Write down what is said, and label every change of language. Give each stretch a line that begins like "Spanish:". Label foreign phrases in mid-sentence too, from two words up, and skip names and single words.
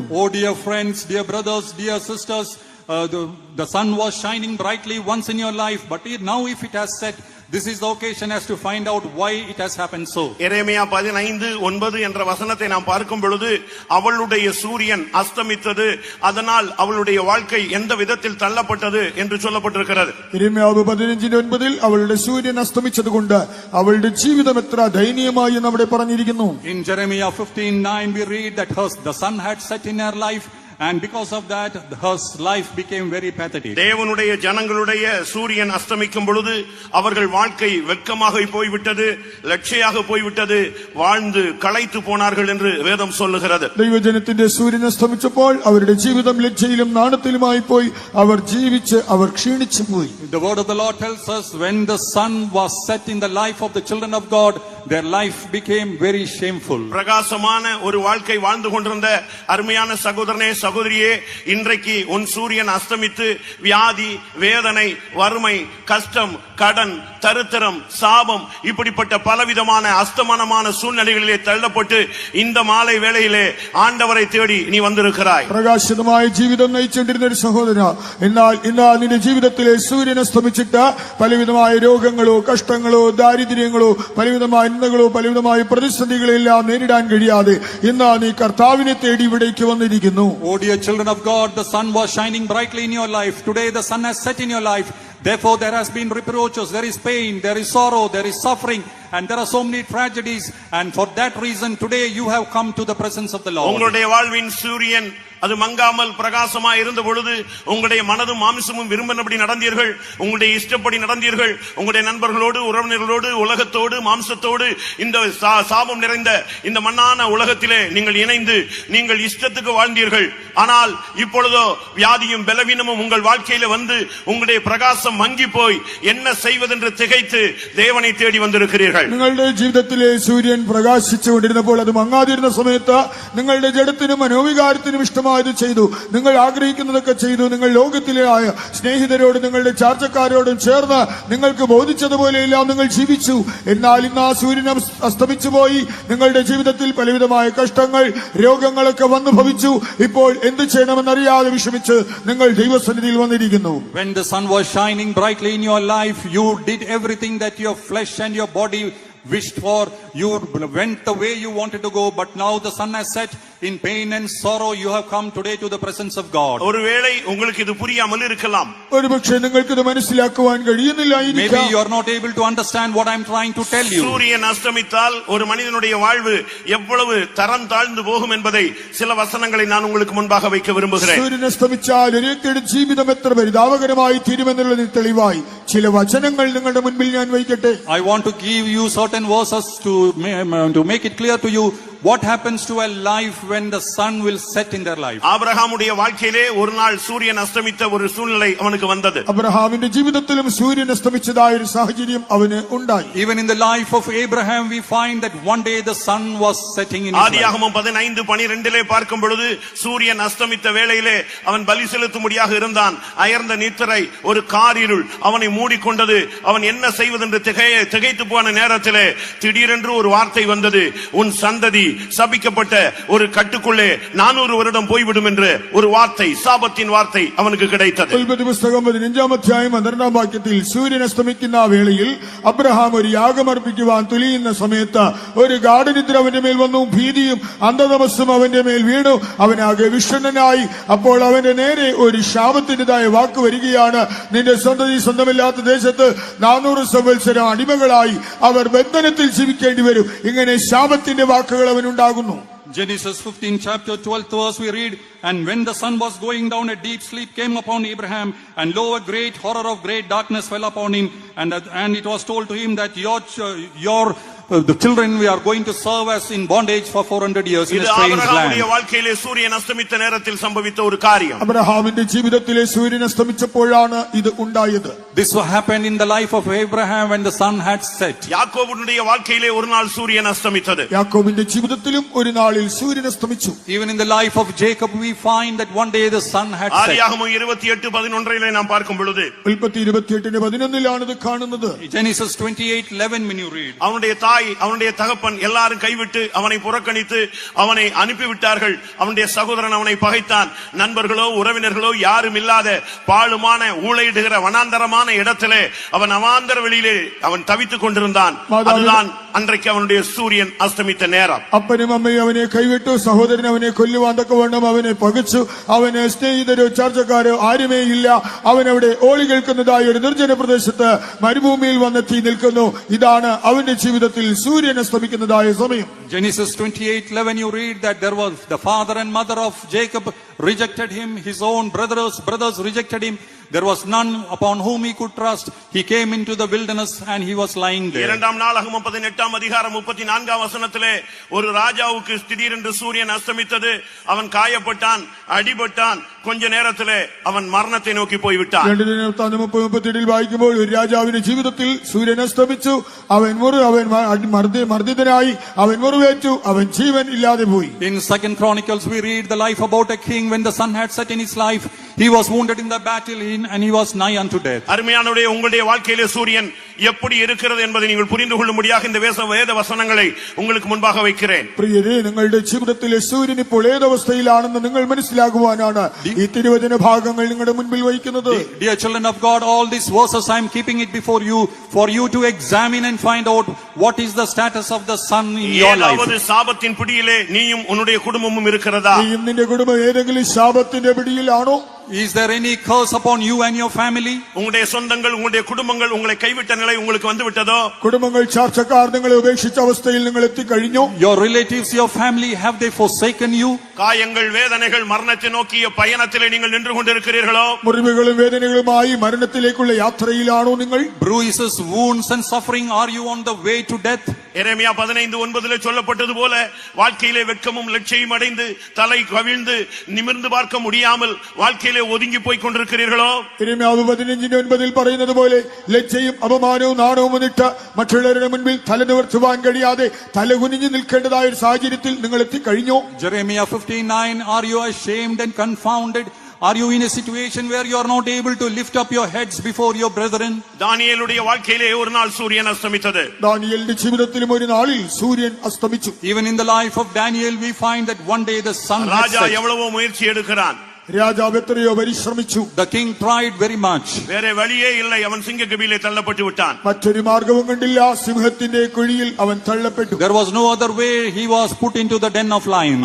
English: Oh dear friends, dear brothers, dear sisters, the sun was shining brightly once in your life, but now if it has set, this is the occasion as to find out why it has happened so.
Tamil: எரேமியா 15:9 என்ற வசனத்தை நாம் பார்க்கும் பொழுது, அவளுடைய சூரியன் அஸ்தமித்தது, அதனால் அவளுடைய வாழ்க்கை எந்த விதத்தில் தள்ளப்பட்டது என்று சொல்லப்பட்டிருக்கிறது.
Malayalam: യെരമ്യാവ് 15:9 അവളുടെ സൂര്യൻ അസ്തമിച്ചതുകൊണ്ട് അവളുടെ ജീവിതം എത്ര ദയനീയമായി എന്ന് അവിടെ പറഞ്ഞിരിക്കുന്നു.
English: In Jeremiah 15:9 we read that the sun had set in her life, and because of that her life became very pathetic.
Tamil: தேவனுடைய ஜனங்களுடைய சூரியன் அஸ்தமிக்கும் பொழுது அவர்கள் வாழ்க்கை வெட்கமாக போய்விட்டது, லட்சியாக போய்விட்டது, வாழ்ந்து களைத்து போனார்கள் என்று வேதம் சொல்லுகிறது.
Malayalam: ദൈവജനത്തിന്റെ സൂര്യൻ അസ്തമിച്ചപ്പോൾ അവരുടെ ജീവിതം ലജ്ജയിലും നാണത്തിലുമായി പോയി. അവർ ജീവിച്ച് അവർ ക്ഷീണിച്ചു പോയി.
English: The word of the Lord tells us when the sun was set in the life of the children of God, their life became very shameful.
Tamil: பிரகாசமான ஒரு வாழ்க்கை வாழ்ந்து கொண்டிருந்த அருமையான சகோதரனே, சகோதரியே, இன்றைக்கு உன் சூரியன் அஸ்தமித்து வியாதி, வேதனை, வறுமை, கஷ்டம், கடன், தரித்திரம், சாபம், இப்படிப்பட்ட பலவிதமான அஸ்தமனமான சூழ்நிலைகளிலே தள்ளப்பட்டு இந்த மாலை வேளையிலே ஆண்டவரை தேடி நீ வந்திருக்கிறாய்.
Malayalam: പ്രകാശിതമായ ജീവിതം നയിച്ചുകൊണ്ടിരുന്ന ഒരു സഹോദര, എന്നാൽ ഇന്ന് നിന്റെ ജീവിതത്തിലെ സൂര്യൻ അസ്തമിച്ചിട്ട് പലവിധമായ രോഗങ്ങളോ കഷ്ടങ്ങളോ ദാരിദ്ര്യങ്ങളോ പലവിധമായ നിന്ദകളോ പലവിധമായ പ്രതിസന്ധികളെല്ലാം നേരിടാൻ കഴിയാതെ ഇന്ന് നീ കർത്താവിനെ തേടി ഇവിടേക്ക് വന്നിരിക്കുന്നു.
English: Oh dear children of God, the sun was shining brightly in your life. Today the sun has set in your life. Therefore there has been reproaches, there is pain, there is sorrow, there is suffering, and there are so many tragedies. And for that reason today you have come to the presence of the Lord.
Tamil: உங்களுடைய வாழ்வின் சூரியன் அது மங்காமல் பிரகாசமா இருந்த பொழுது உங்களுடைய மனதும் மாமிசமும் விரும்பினபடி நடந்தீர்கள், உங்களுடைய இஷ்டப்படி நடந்தீர்கள். உங்களுடைய நண்பர்களோடு, உறவினர்களோடு, உலகத்தோடு, மாம்சத்தோடு இந்த சாபம் நிறைந்த இந்த மண்ணான உலகத்திலே நீங்கள் இணைந்து நீங்கள் இஷ்டத்துக்கு வாழ்ந்தீர்கள். ஆனால் இப்பொழுதோ வியாதியும் பலவீனமும் உங்கள் வாழ்க்கையில வந்து உங்களுடைய பிரகாசம் மங்கி போய் என்ன செய்வதென்று திகைத்து தேவனை தேடி வந்திருக்கிறீர்கள்.
Malayalam: നിങ്ങളുടെ ജീവിതത്തിലെ സൂര്യൻ പ്രകാശിച്ചുകൊണ്ടിരുന്നപ്പോൾ അത് മങ്ങാതിരുന്ന സമയത്ത് നിങ്ങളുടെ ജഡത്തിനും മനോവികാരത്തിനും ഇഷ്ടമായത് ചെയ്തു, നിങ്ങൾ ആഗ്രഹിക്കുന്നതൊക്കെ ചെയ്തു. നിങ്ങൾ ലോകത്തിലെ സ്നേഹിതരോടും നിങ്ങളുടെ ചാർച്ചക്കാരോടും ചേർന്ന് നിങ്ങൾക്ക് ബോധിച്ചതുപോലെയെല്ലാം നിങ്ങൾ ജീവിച്ചു. എന്നാൽ ഇന്ന് ആ സൂര്യൻ അസ്തമിച്ചു പോയി. നിങ്ങളുടെ ജീവിതത്തിൽ പലവിധമായ കഷ്ടങ്ങൾ, രോഗങ്ങളൊക്കെ വന്നു ഭവിച്ചു. ഇപ്പോൾ എന്ത് ചെയ്യണമെന്നറിയാതെ വിഷമിച്ച് നിങ്ങൾ ദൈവസന്നിധിയിൽ വന്നിരിക്കുന്നു.
English: When the sun was shining brightly in your life, you did everything that your flesh and your body wished for. You went the way you wanted to go, but now the sun has set. In pain and sorrow you have come today to the presence of God.
Tamil: ஒருவேளை உங்களுக்கு இது புரியாமல் இருக்கலாம்.
Malayalam: ഒരുപക്ഷേ നിങ്ങൾക്ക് ഇത് മനസ്സിലാക്കുവാൻ കഴിയുന്നില്ലായിരിക്കാം.
English: Maybe you are not able to understand what I am trying to tell you.
Tamil: சூரியன் அஸ்தமித்தால் ஒரு மனிதனுடைய வாழ்வு எவ்வளவு தரம் தாழ்ந்து போகும் என்பதை சில வசனங்களை நான் உங்களுக்கு முன்பாக வைக்க விரும்புகிறேன்.
Malayalam: സൂര്യൻ അസ്തമിച്ചാൽ ഒരു വ്യക്തിയുടെ ജീവിതം എത്ര പരിതാപകരമായി തീരുമെന്നുള്ളതിന് തെളിവായി ചില വചനങ്ങൾ നിങ്ങളുടെ മുൻപിൽ ഞാൻ വയ്ക്കട്ടെ.
English: I want to give you certain verses to make it clear to you what happens to a life when the sun will set in their life.
Tamil: ஆபிரகாமுடைய வாழ்க்கையிலே ஒரு நாள் சூரியன் அஸ்தமித்த ஒரு சூழ்நிலை அவனுக்கு வந்தது.
Malayalam: അബ്രഹാമിന്റെ ജീവിതത്തിലും സൂര്യൻ അസ്തമിച്ചതായ ഒരു സാഹചര്യം അവന് ഉണ്ടായി.
English: Even in the life of Abraham we find that one day the sun was setting in his life.
Tamil: ஆதியாகமம் 15:12 பார்க்கும் பொழுது சூரியன் அஸ்தமித்த வேளையிலே அவன் பலி செலுத்தும்படியாக இருந்தான். அயர்ந்த நித்திரை, ஒரு காரிருள் அவனை மூடிக்கொண்டது. அவன் என்ன செய்வதென்று திகைத்து போன நேரத்திலே திடீரென்று ஒரு வார்த்தை வந்தது. உன் சந்ததி சபிக்கப்பட்ட ஒரு கட்டுக்குள்ளே 400 வருடம் போய்விடும் என்று ஒரு வார்த்தை, சாபத்தின் வார்த்தை அவனுக்கு கிடைத்தது.
Malayalam: ഉൽപ്പത്തി പുസ്തകം 15-ാം അധ്യായം 12-ാം വാക്യത്തിൽ സൂര്യൻ അസ്തമിക്കുന്ന വേളയിൽ അബ്രഹാം ഒരു യാഗമർപ്പിക്കുവാൻ തുനിയുന്ന സമയത്ത് ഒരു ഗാഠനിദ്ര അവന്റെ മേൽ വന്നു. ഭീതിയും അന്ധതമസ്സും അവന്റെ മേൽ വീണു. അവനാകെ വിഷണ്ണനായി. അപ്പോൾ അവന്റെ നേരെ ഒരു ശാപത്തിൻ്റെതായ വാക്ക് വരികയാണ്. നിന്റെ സന്തതി സ്വന്തമില്ലാത്ത ദേശത്ത് 400 സംവത്സരം അടിമകളായി അവർ ബന്ധനത്തിൽ ജീവിക്കേണ്ടി വരും. ഇങ്ങനെ ശാപത്തിന്റെ വാക്കുകൾ അവനുണ്ടാകുന്നു.
English: Genesis 15 chapter 12th verse we read, and when the sun was going down, a deep sleep came upon Abraham, and lo, a great horror of great darkness fell upon him, and it was told to him that the children we are going to serve as in bondage for 400 years in a strange land.
Tamil: ஆபிரகாமுடைய வாழ்க்கையிலே சூரியன் அஸ்தமித்த நேரத்தில் சம்பவித்த ஒரு காரியம்.
Malayalam: അബ്രഹാമിന്റെ ജീവിതത്തിലെ സൂര്യൻ അസ്തമിച്ചപ്പോഴാണ് ഇത് ഉണ്ടായത്.
English: This happened in the life of Abraham when the sun had set.
Tamil: யாக்கோபுடைய வாழ்க்கையிலே ஒரு நாள் சூரியன் அஸ்தமித்தது.
Malayalam: യാക്കോബിന്റെ ജീവിതത്തിലും ഒരു നാളിൽ സൂര്യൻ അസ്തമിച്ചു.
English: Even in the life of Jacob we find that one day the sun had set.
Tamil: ஆதியாகமம் 28:11 நாம் பார்க்கும் பொழுது
Malayalam: ഉൽപ്പത്തി 28:11 ഇത് കാണുന്നത്.
English: Genesis 28:11 when you read,
Tamil: அவனுடைய தகப்பன் எல்லாரும் கைவிட்டு அவனை புறக்கணித்து அவனை அனுப்பிவிட்டார்கள். அவனுடைய சகோதரன் அவனை பகைத்தான். நண்பர்களோ உறவினர்களோ யாரும் இல்லாத பாழுமான ஊளையிடுகிற வனாந்தரமான இடத்திலே அவன் அவாந்தர வெளியிலே அவன் தவித்துக் கொண்டிருந்தான். அதுதான் அன்றைக்கு அவனுடைய சூரியன் அஸ்தமித்த நேரம்.
Malayalam: അപ്പനും അമ്മയും അവനെ കൈവിട്ടു. സഹോദരൻ അവനെ കൊല്ലുവാൻ തക്കവണ്ണം അവനെ പകച്ചു. അവന് സ്നേഹിതരോ ചാർച്ചക്കാരോ ആരുമേ ഇല്ല. അവനവിടെ ഓളി കേൾക്കുന്നതായ ഒരു നിർജ്ജന പ്രദേശത്ത് മരുഭൂമിയിൽ വന്നെത്തി നിൽക്കുന്നു. ഇതാണ് അവന്റെ ജീവിതത്തിൽ സൂര്യൻ അസ്തമിക്കുന്നതായ സമയം.
English: Genesis 28:11 you read that there was the father and mother of Jacob rejected him, his own brothers rejected him. There was none upon whom he could trust. He came into the wilderness and he was lying there.
Tamil: 2 நாளாகமம் 18-ாம் அதிகாரம் 34-ாம் வசனத்திலே ஒரு ராஜாவுக்கு திடீரென்று சூரியன் அஸ்தமித்தது. அவன் காயப்பட்டான், அடிபட்டான். கொஞ்ச நேரத்திலே
Malayalam: അവൻ മരണത്തെ നോക്കി പോയി വിട്ടാൻ. 2-ൽ വായിക്കുമ്പോൾ ഒരു രാജാവിന്റെ ജീവിതത്തിൽ സൂര്യൻ അസ്തമിച്ചു. അവൻ മർദ്ദിതനായി, അവൻ മുറിവേറ്റു, അവൻ ജീവൻ ഇല്ലാതെ പോയി.
English: In 2 Chronicles we read the life about a king. When the sun had set in his life, he was wounded in the battle and he was nigh unto death.
Tamil: அருமையானவரே, உங்களுடைய வாழ்க்கையிலே சூரியன் எப்படி இருக்கிறது என்பதை நீங்கள் புரிந்து கொள்ளும்படியாக இந்த வேத வசனங்களை உங்களுக்கு முன்பாக வைக்கிறேன்.
Malayalam: പ്രിയരേ, നിങ്ങളുടെ ജീവിതത്തിലെ സൂര്യൻ ഇപ്പോൾ ഏതവസ്ഥയിലാണെന്ന് നിങ്ങൾ മനസ്സിലാകുവാനാണ് ഈ തിരുവചന ഭാഗങ്ങൾ നിങ്ങളുടെ മുൻപിൽ വയ്ക്കുന്നത്.
English: Dear children of God, all these verses I am keeping it before you for you to examine and find out what is the status of the sun in your life.
Tamil: ஏதாவது சாபத்தின் பிடியிலே நீயும் உன்னுடைய குடும்பமும் இருக்கிறதா?
Malayalam: നീയും നിന്റെ കുടുംബം ഏതെങ്കിലും ശാപത്തിന്റെ പിടിയിലാണോ?
English: Is there any curse upon you and your family?
Tamil: உங்களுடைய சொந்தங்கள் உங்களுடைய குடும்பங்கள் உங்களை கைவிட்ட நிலை உங்களுக்கு வந்து விட்டதோ?
Malayalam: കുടുംബങ്ങൾ ചാർച്ചക്കാർ നിങ്ങളെ ഉപേക്ഷിച്ച അവസ്ഥയിൽ നിങ്ങൾ എത്തിക്കഴിഞ്ഞോ?
English: Your relatives, your family, have they forsaken you?
Tamil: காயங்கள் வேதனைகள் மரணத்தை நோக்கிய பயணத்திலே நீங்கள் நின்று கொண்டிருக்கிறீர்களோ?
Malayalam: മുറിവുകളും വേദനകളുമായി മരണത്തിലേക്കുള്ള യാത്രയിലാണോ നിങ്ങൾ?
English: Bruises, wounds and suffering, are you on the way to death?
Tamil: எரேமியா 15:9 சொல்லப்பட்டது போல வாழ்க்கையிலே வெட்கமும் லட்சியம் அடைந்து தலை கவிழ்ந்து நிமிர்ந்து பார்க்க முடியாமல் வாழ்க்கையிலே ஒதுங்கி போய் கொண்டிருக்கிறீர்களோ?
Malayalam: യെരമ്യാവ് 15:9 പറയുന്നത് പോലെ ലജ്ജയും അപമാനവും നാണവും വന്നിട്ട് മറ്റുള്ളവരുടെ മുൻപിൽ തല നിവർത്തുവാൻ കഴിയാതെ തലകുനിഞ്ഞു നിൽക്കേണ്ടതായ ഒരു സാഹചര്യത്തിൽ നിങ്ങൾ എത്തിക്കഴിഞ്ഞോ?
English: Jeremiah 15:9, are you ashamed and confounded? Are you in a situation where you are not able to lift up your heads before your brethren?
Tamil: தானியேலுடைய வாழ்க்கையிலே ஒரு நாள் சூரியன் அஸ்தமித்தது.
Malayalam: ദാനിയേലിന്റെ ജീവിതത്തിലും ഒരു നാളിൽ സൂര്യൻ അസ്തമിച്ചു.
English: Even in the life of Daniel we find that one day the sun had
Tamil: ராஜா
English: set.
Tamil: எவ்வளவோ முயற்சி எடுக்கிறான்.
Malayalam: രാജാവ് എത്രയോ പരിശ്രമിച്ചു.
English: The king tried very much.
Tamil: வேற வழியே இல்லை, அவன் சிங்க கபியிலே தள்ளப்பட்டு விட்டான்.
Malayalam: മറ്റൊരു മാർഗവും കണ്ടില്ല, സിംഹത്തിന്റെ കുഴിയിൽ അവൻ തള്ളപ്പെട്ടു.
English: There was no other way, he was put into the den of lions.